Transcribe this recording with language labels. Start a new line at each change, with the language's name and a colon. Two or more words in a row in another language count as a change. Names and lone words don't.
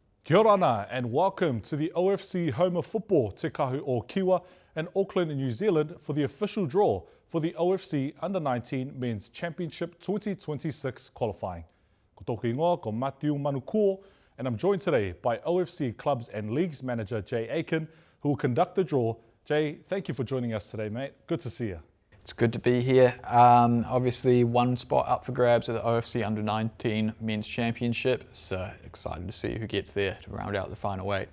Māori: Kia ora ana
English: and welcome to the OFC Home of Football Te Kahu o Kiwa in Auckland, New Zealand for the official draw for the OFC Under-19 Men's Championship 2026 qualifying.
Māori: Ko tōku ingoa, ko Matiu Manukuo,
English: and I'm joined today by OFC Clubs and Leagues Manager Jay Aiken, who will conduct the draw. Jay, thank you for joining us today, mate. Good to see you. It's good to be here. Obviously, one spot up for grabs at the OFC Under-19 Men's Championship, so excited to see who gets there to round out the final eight.